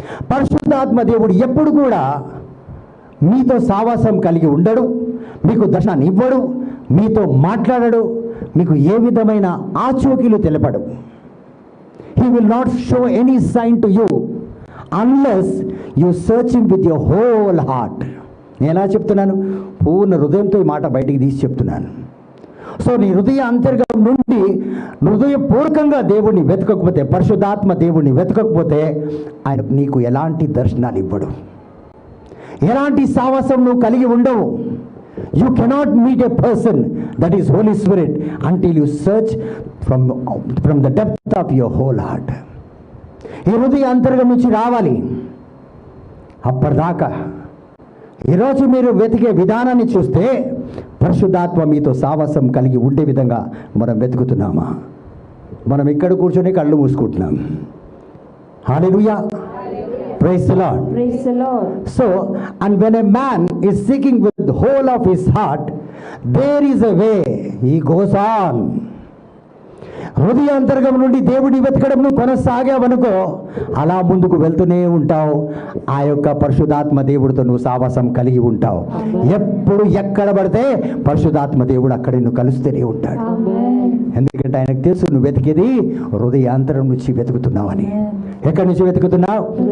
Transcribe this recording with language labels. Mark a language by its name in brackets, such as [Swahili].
[Telugu] పరిశుద్ధాత్మ దేవుడు ఎప్పుడు కూడా మీతో సావాసం కలిగి ఉండడు, మీకు దర్శనాన్ని ఇవ్వడు, మీతో మాట్లాడడు, మీకు ఏ విధమైన ఆచూకీలు తెలపడు. [English] He will not show any sign to you unless you search him with your whole heart. [Telugu] నేను ఎలా చెప్తున్నాను? పూర్ణ హృదయంతో ఈ మాట బయటికి తీసి చెప్తున్నాను. సో నీ హృదయ అంతర్గతం నుండి హృదయపూర్వకంగా దేవుణ్ణి వెతకకపోతే, పరిశుద్ధాత్మ దేవుణ్ణి వెతకకపోతే ఆయన నీకు ఎలాంటి దర్శనాలు ఇవ్వడు, ఎలాంటి సావాసం నువ్వు కలిగి ఉండవు. [English] You cannot meet a person that is holy spirit until you search from the depth of your whole heart. [Telugu] ఈ హృదయ అంతర్గతం నుంచి రావాలి. అప్పటిదాకా ఈరోజు మీరు వెతికే విధానాన్ని చూస్తే పరిశుద్ధాత్మ మీతో సావాసం కలిగి ఉండే విధంగా మనం వెతుకుతున్నామా? మనం ఇక్కడ కూర్చొని కళ్ళు మూసుకుంటున్నాం. హల్లెలూయా. [English] Praise the Lord. Praise the Lord. So, and when a man is seeking with the whole of his heart, there is a way he goes on. [Telugu] హృదయాంతర్గం నుండి దేవుడి వెతకడం నువ్వు కొనసాగావనుకో, అలా ముందుకు వెళ్తూనే ఉంటావు. ఆ యొక్క పరిశుద్ధాత్మ దేవుడితో నువ్వు సావాసం కలిగి ఉంటావు. ఎప్పుడు ఎక్కడ పడితే పరిశుద్ధాత్మ దేవుడు అక్కడ నువ్వు కలుస్తూనే ఉంటాడు. ఎందుకంటే ఆయనకు తెలుసు నువ్వు వెతికేది హృదయాంతరం నుంచి వెతుకుతున్నావని. ఎక్కడి నుంచి వెతుకుతున్నావు?